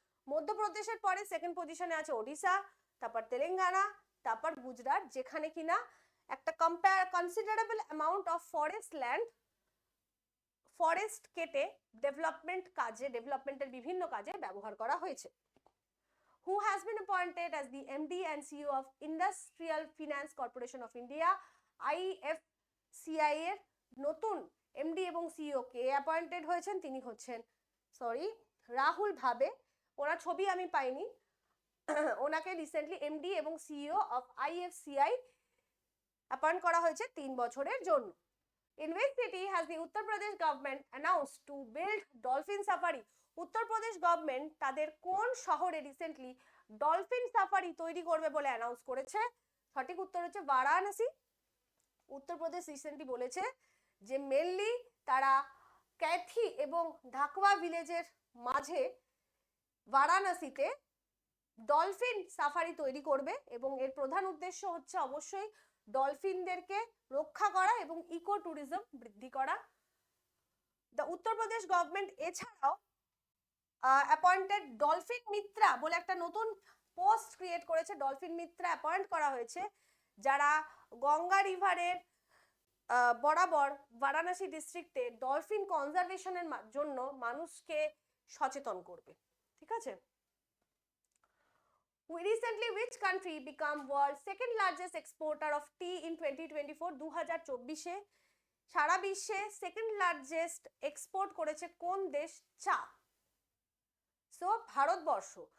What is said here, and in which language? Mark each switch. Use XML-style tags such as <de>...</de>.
<bn>মধ্যপ্রদেশের পরে সেকেন্ড পজিশনে আছে ওড়িশা, তারপর তেলেঙ্গানা, তারপর গুজরাট, যেখানে কিনা একটা কনসিডারেবল অ্যামাউন্ট অফ ফরেস্ট কেটে ডেভেলপমেন্টের বিভিন্ন কাজে ব্যবহার করা হয়েছে।</bn> <en>Who has been appointed as the MD and CEO of Industrial Finance Corporation of India, IFCI</en> <bn>এর নতুন এমডি এবং সিইও কে অ্যাপয়েন্টেড হয়েছেন? তিনি হচ্ছেন রাহুল ভাবে। ওনার ছবি আমি পাইনি, ওনাকে রিসেন্টলি এমডি এবং সিইও অফ আইএফসিআই অ্যাপয়েন্ট করা হয়েছে 3 বছরের জন্য।</bn> <en>In which city has the Uttar Pradesh government announced to build dolphin safari?</en> <bn>Uttar Pradesh government তাদের কোন শহরে রিসেন্টলি ডলফিন সাফারি তৈরি করবে বলে অ্যানাউন্স করেছে? সঠিক উত্তর হচ্ছে বারাণসী। উত্তরপ্রদেশ রিসেন্টলি বলেছে যে মেনলি তারা ক্যাথি এবং ঢাকওয়া ভিলেজের মাঝে বারাণসীতে ডলফিন সাফারি তৈরি করবে এবং এর প্রধান উদ্দেশ্য হচ্ছে অবশ্যই ডলফিনদেরকে রক্ষা করা এবং ইকো ট্যুরিজম বৃদ্ধি করা। দ্য উত্তরপ্রদেশ গভর্নমেন্ট এছাড়াও অ্যাপয়েন্টেড ডলফিন মিত্রা বলে একটা নতুন পোস্ট ক্রিয়েট করেছে। ডলফিন মিত্রা অ্যাপয়েন্ট করা হয়েছে যারা গঙ্গা রিভারের বরাবর বারাণসী ডিস্ট্রিক্টে ডলফিন কনজারভেশনের জন্য মানুষকে সচেতন করবে। ঠিক আছে।</bn> <en>Recently, which country became world's second largest exporter of tea in 2024?</en> <bn>2024 সারা বিশ্বে সেকেন্ড লার্জেস্ট এক্সপোর্ট করেছে কোন দেশ? চা। সো ভারতবর্ষ।</bn>